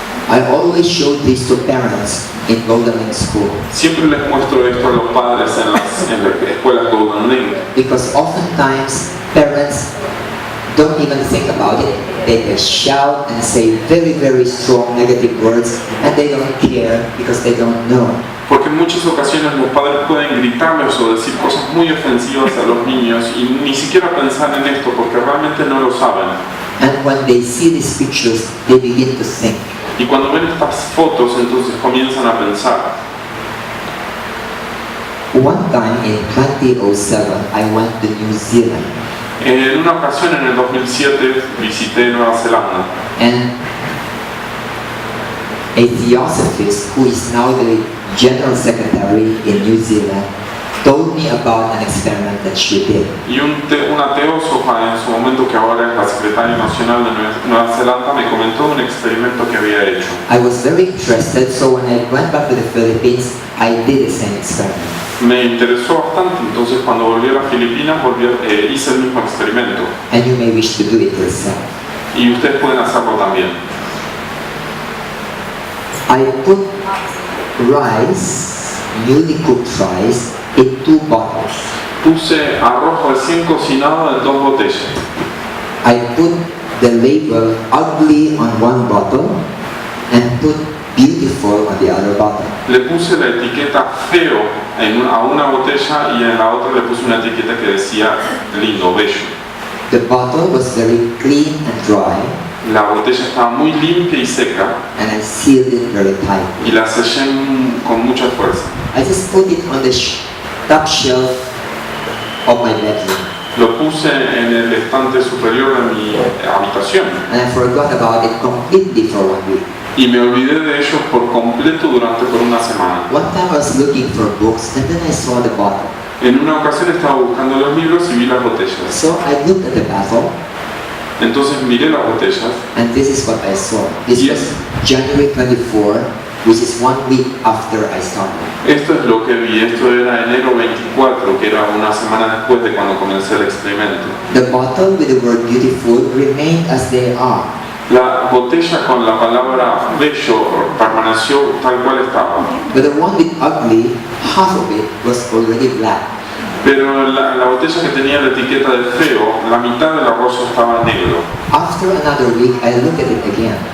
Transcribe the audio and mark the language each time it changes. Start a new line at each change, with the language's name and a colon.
English: I always show this to parents in Golden Link School.
Spanish: Siempre les muestro esto a los padres en las escuelas Golden Link.
English: Because oftentimes parents don't even think about it. They just shout and say very strong negative words and they don't care because they don't know.
Spanish: Porque en muchas ocasiones los padres pueden gritarles o decir cosas muy ofensivas a los niños y ni siquiera pensar en esto porque realmente no lo saben.
English: And when they see these pictures, they begin to think.
Spanish: Y cuando ven estas fotos, entonces comienzan a pensar.
English: One time in 2007, I went to New Zealand.
Spanish: En una ocasión en el 2007 visité Nueva Zelanda.
English: And a Theosophist who is now the General Secretary in New Zealand told me about an experiment that she did.
Spanish: Y una teósofa en su momento, que ahora es la secretaria nacional de Nueva Zelanda, me comentó un experimento que había hecho.
English: I was very interested, so when I went back to the Philippines, I did the same experiment.
Spanish: Me interesó bastante, entonces cuando volví a las Filipinas hice el mismo experimento.
English: And you may wish to do it yourself.
Spanish: Y ustedes pueden hacerlo también.
English: I put rice, newly cooked rice, in 2 bottles.
Spanish: Puse arroz recién cocinado en 2 botellas.
English: I put the label ugly on 1 bottle and put beautiful on the other bottle.
Spanish: Le puse la etiqueta feo a una botella y en la otra le puse una etiqueta que decía lindo, bello.
English: The bottle was very clean and dry.
Spanish: La botella estaba muy limpia y seca.
English: And I sealed it very tight.
Spanish: Y la sellé con mucha fuerza.
English: I just put it on the top shelf of my bedroom.
Spanish: Lo puse en el estante superior de mi habitación.
English: And I forgot about it completely for 1 week.
Spanish: Y me olvidé de ellos por completo por una semana.
English: One time I was looking for books and then I saw the bottle.
Spanish: En una ocasión estaba buscando los libros y vi las botellas.
English: So I looked at the bottle.
Spanish: Entonces miré las botellas.
English: And this is what I saw. This was January 24, which is 1 week after I started.
Spanish: Esto es lo que vi. Esto era enero 24, que era una semana después de cuando comencé el experimento.
English: The bottle with the word beautiful remained as they are.
Spanish: La botella con la palabra bello permaneció tal cual estaba.
English: But the one with ugly, half of it was already black.
Spanish: Pero la botella que tenía la etiqueta de feo, la mitad del arroz estaba negro.
English: After another week, I looked at it again.